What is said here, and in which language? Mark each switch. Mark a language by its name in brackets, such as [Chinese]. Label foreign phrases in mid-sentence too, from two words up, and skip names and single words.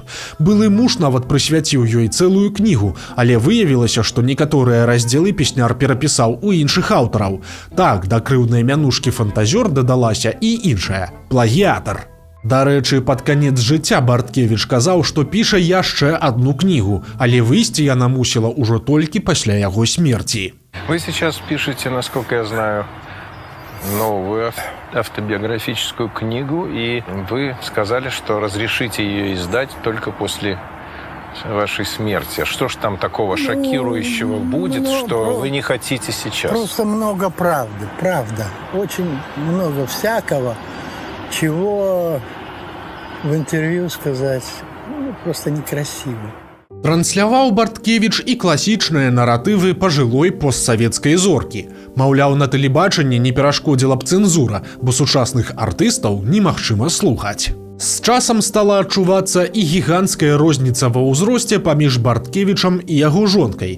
[Belarusian] Былы муж нават прысвяціў ёй цэлую кнігу, але выявілася, што некаторыя раздзелы песняр перапісаў у іншых аўтараў. Так, да крыўднай мянушкі фантазёр дадалася і іншая – плагіатар. Дарэчы, пад канец жыцця Барткевіч казаў, што піша яшчэ одну кнігу, але выйсці яна мусіла ўжо толькі пасля яго смерці. [Russian] Вы сейчас пишете, насколько я знаю, новую автобиографическую книгу, и вы сказали, что разрешите ее издать только после вашей смерти. Что ж там такого шокирующего будет, что вы не хотите сейчас? Просто много правды, правда. Очень много всякого, чего в интервью сказать просто некрасиво. [Belarusian] Трансляваў Барткевіч і класічныя наратывы пажылой постсавецкай зоркі. Маўляў, на тэлебачанні не перашкодзіла б цэнзура, бо сучасных артыстаў немагчыма слухаць. З часам стала адчувацца і гіганцкая розніца ва ўзросце паміж Барткевічам і яго жонкай.